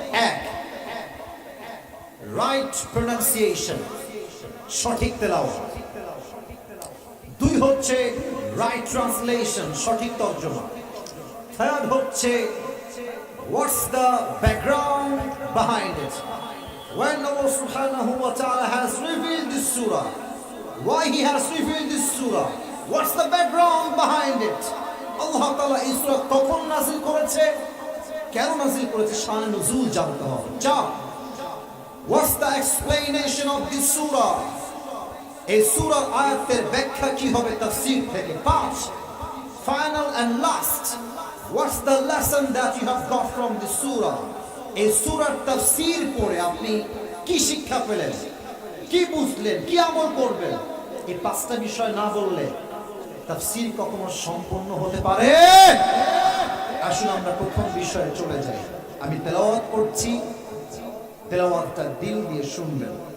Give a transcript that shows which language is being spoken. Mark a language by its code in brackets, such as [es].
[bn] 1, right pronunciation, সঠিক তেলাওয়াত। 2 হচ্ছে রাইট ট্রান্সলেশন, সঠিক তর্জমা। [en] 3rd হচ্ছে what's the background behind it, when Allah subhanahu wa ta'ala has revealed this surah, why he has revealed this surah, what's the background behind it, [bn] আল্লাহ তাআলা এই সূরা কখন নাযিল করেছে, কেন নাযিল করেছে, শানে নুজুল জানতে হবে। [en] চার, what's the explanation of this surah? [bn] এই সূরার আয়াতের ব্যাখ্যা কি হবে তাফসীর থেকে। [en] পাঁচ, final and last, what's the lesson that you have got from this surah? [bn] এই সূরার তাফসীর পড়ে আপনি কি শিক্ষা পেলেন, কি বুঝলেন, কি আমল করবেন? এই পাঁচটা বিষয় না বললে তাফসীর কখনো সম্পূর্ণ হতে পারে। আসুন আমরা প্রথম বিষয়ে চলে যাই। আমি তেলাওয়াত করছি, তেলাওয়াতটা দিল দিয়ে শুনবেন।